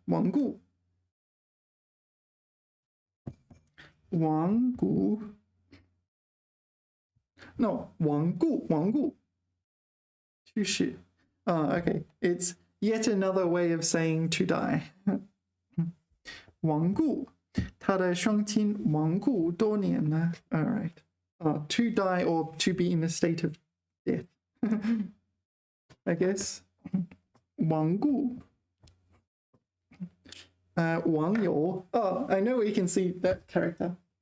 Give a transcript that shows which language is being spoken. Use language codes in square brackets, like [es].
[zh] 亡故. 亡故. No, 亡故去世. [en] Okay, it's yet another way of saying to die. [zh] 亡故他的双亲亡故多年了. [en] All right. To die or to be in a state of death. I guess. 亡故. [zh] 网友. [en] Oh, I know we can see that character.